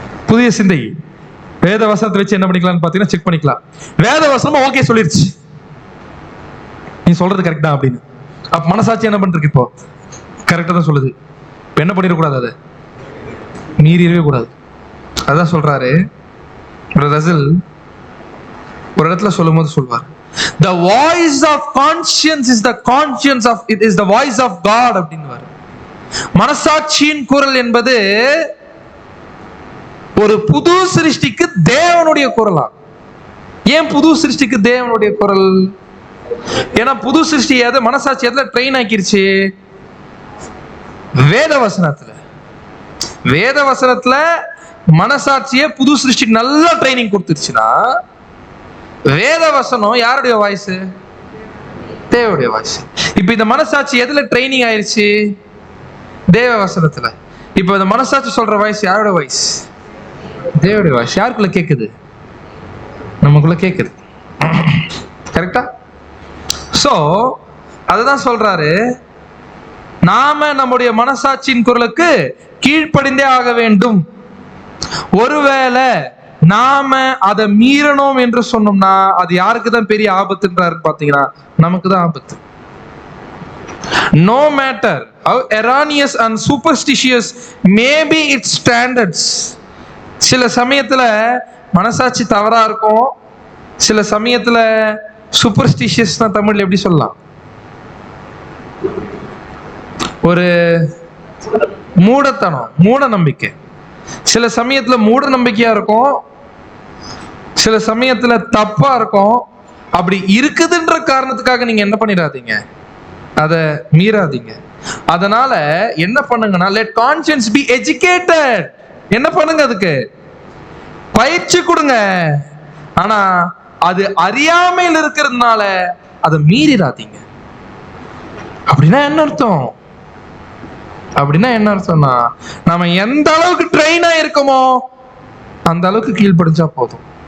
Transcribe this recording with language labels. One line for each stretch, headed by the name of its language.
Tamil: புதிய சிந்தை வேத வசனத்தை வச்சு என்ன பண்ணிக்கலாம்னு பாத்தீங்கன்னா செக் பண்ணிக்கலாம். வேத வசனமா ஓகே சொல்லிருச்சு, நீ சொல்றது கரெக்டா அப்படின்னு. அப்ப மனசாட்சி என்ன பண்றது, இப்போ கரெக்டா தான் சொல்லுது. இப்ப என்ன பண்ணிடக்கூடாது, அதை மீறிடவே கூடாது. அதான் சொல்றாரு ரசல் ஒரு இடத்துல சொல்லும் போது சொல்வார்,
English: the voice of conscience is the conscience of it is the voice of God
Tamil: அப்படின்னுவார். மனசாட்சியின் குரல் என்பது ஒரு புது சிருஷ்டிக்கு தேவனுடைய குரலா. ஏன் புது சிருஷ்டிக்கு தேவனுடைய குரல்? ஏன்னா புது சிருஷ்டி எதை, மனசாட்சி எதுல ட்ரெயின் ஆக்கிருச்சு? வேத வசனத்துல. வேத வசனத்துல மனசாட்சியே புது சிருஷ்டிக்கு நல்லா ட்ரைனிங் கொடுத்துருச்சுன்னா, வேத வசனம் யாருடைய வாய்ஸ்? தேவனுடைய வாய்ஸ். இப்ப இந்த மனசாட்சி எதுல ட்ரைனிங் ஆயிருச்சு? தேவ வசனத்துல. இப்ப இந்த மனசாட்சி சொல்ற வாய்ஸ் யாரோட வாய்ஸ்? தேவனுடைய வாய்ஸ். யாருக்குள்ள கேக்குது? நமக்குள்ள கேக்குது. கரெக்டா? சோ அதுதான் சொல்றாரு, நாம நம்முடைய மனசாட்சியின் குரலுக்கு கீழ்ப்படிந்தே ஆக வேண்டும். ஒருவேளை நாம அதை மீறணும் என்று சொன்னோம்னா அது யாருக்கு தான் பெரிய ஆபத்துன்றாரு பாத்தீங்கன்னா, நமக்கு தான் ஆபத்து.
English: No matter how erroneous and superstitious may be its standards.
Tamil: சில சமயத்துல மனசாட்சி தவறா இருக்கும், சில சமயத்துல சூப்பர்ஸ்டிஷியஸ் தமிழ்ல எப்படி சொல்லலாம், ஒரு மூடத்தனம், மூட நம்பிக்கை. சில சமயத்துல மூட நம்பிக்கையா இருக்கும், சில சமயத்துல தப்பா இருக்கும். அப்படி இருக்குதுன்ற காரணத்துக்காக நீங்க என்ன பண்ணிடாதீங்க, அதை மீறாதீங்க. அதனால என்ன பண்ணுங்கன்னா,
English: let conscience be educated.
Tamil: என்ன பண்ணுங்க, அதுக்கு பயிற்சி கொடுங்க. ஆனா அது அறியாமையில் இருக்கிறதுனால அதை மீறிடாதீங்க. அப்படின்னா என்ன அர்த்தம்? அப்படின்னா என்ன அர்த்தம்னா, நாம எந்த அளவுக்கு ட்ரெயின் ஆயிருக்கோமோ அந்த அளவுக்கு கீழ்ப்படிஞ்சா போதும்.